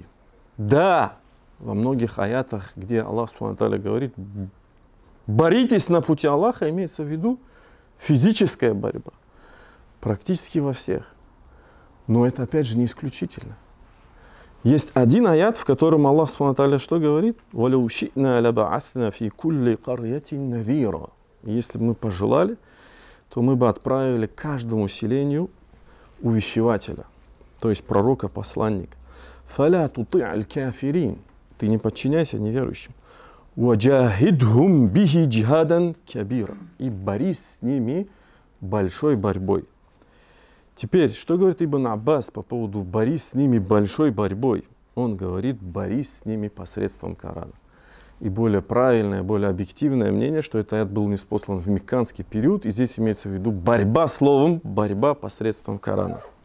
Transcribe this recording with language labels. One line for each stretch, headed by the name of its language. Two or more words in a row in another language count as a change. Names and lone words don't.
Russian: Да, во многих аятах, где Аллах
Arabic: سبحانه وتعالى
Russian: говорит, боритесь на пути Аллаха, имеется в виду физическая борьба. Практически во всех. Но это опять же не исключительно. Есть один аят, в котором Аллах
Arabic: سبحانه وتعالى
Russian: что говорит?
Arabic: وَلَوْ شِئْنَا لَبَعَثْنَا فِي كُلِّ قَرْيَةٍ نَذِيرًا.
Russian: Если бы мы пожелали, то мы бы отправили каждому селению увещевателя, то есть пророка, посланника.
Arabic: فَلَا تُطِعَ الْكَافِرِينَ.
Russian: Ты не подчиняйся неверующим.
Arabic: وَجَاهِدْهُمْ بِهِ جِهَادًا كَبِيرًا.
Russian: И борись с ними большой борьбой. Теперь, что говорит Ибн Аббас по поводу борись с ними большой борьбой? Он говорит, борись с ними посредством Корана. И более правильное, более объективное мнение, что этот аят был ниспослан в мекканский период, и здесь имеется в виду борьба словом, борьба посредством Корана.